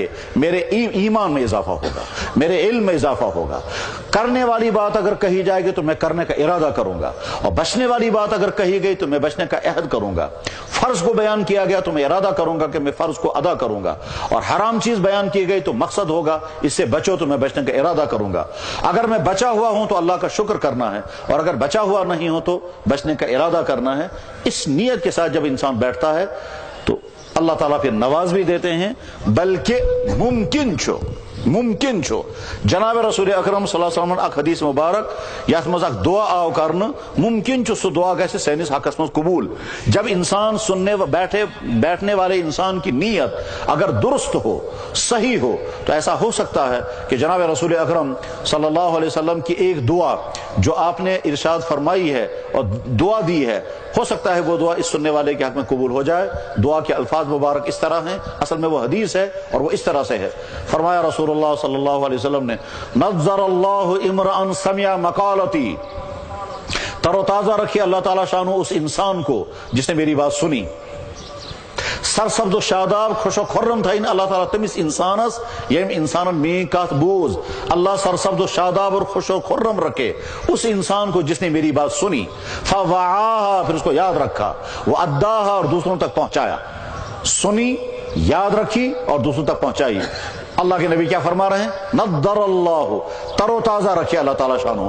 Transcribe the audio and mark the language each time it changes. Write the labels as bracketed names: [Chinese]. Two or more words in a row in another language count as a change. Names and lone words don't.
[Urdu] میرے ایمان میں اضافہ ہوگا، میرے علم میں اضافہ ہوگا، کرنے والی بات اگر کہی جائے گی تو میں کرنے کا ارادہ کروں گا، اور بچنے والی بات اگر کہی گئی تو میں بچنے کا عہد کروں گا، فرض کو بیان کیا گیا تو میں ارادہ کروں گا کہ میں فرض کو ادا کروں گا، اور حرام چیز بیان کی گئی تو مقصد ہوگا اس سے بچو تو میں بچنے کا ارادہ کروں گا، اگر میں بچا ہوا ہوں تو اللہ کا شکر کرنا ہے، اور اگر بچا ہوا نہیں ہوں تو بچنے کا ارادہ کرنا ہے۔ اس نیت کے ساتھ جب انسان بیٹھتا ہے تو اللہ تعالیٰ پھر نواز بھی دیتے ہیں، بلکہ [Kashmiri] ممکن چھو جناب رسول اکرم صلی اللہ علیہ وسلم اک حدیث مبارک یت مز اک دعا آو کرنا، ممکن چھو سو دعا گژھِ سینس حقس مز قبول۔ [Urdu] جب انسان بیٹھنے والے انسان کی نیت اگر درست ہو، صحیح ہو، تو ایسا ہو سکتا ہے کہ جناب رسول اکرم صلی اللہ علیہ وسلم کی ایک دعا جو آپ نے ارشاد فرمائی ہے اور دعا دی ہے، ہو سکتا ہے وہ دعا اس سننے والے کے حق میں قبول ہو جائے۔ دعا کے الفاظ مبارک اس طرح ہیں، اصل میں وہ حدیث ہے اور وہ اس طرح سے ہے، فرمایا رسول اللہ صلی اللہ علیہ وسلم نے، [Arabic] نظر اللہ امرأ سمع مقالتی، [Urdu] تر و تازہ رکھے اللہ تعالیٰ شانو اس انسان کو جس نے میری بات سنی، [Kashmiri] سرسبز و شاداب خوش و خرم تھا اللہ تعالیٰ تمس انسانس یم انسان میں کات بوز، [Urdu] اللہ سرسبز و شاداب اور خوش و خرم رکھے اس انسان کو جس نے میری بات سنی، فوعاها پھر اس کو یاد رکھا، واداها اور دوسروں تک پہنچایا، سنی، یاد رکھی اور دوسروں تک پہنچائی۔ اللہ کے نبی کیا فرما رہے ہیں؟ [Arabic] نضر اللہ، [Urdu] تر و تازہ رکھے اللہ تعالیٰ شانو۔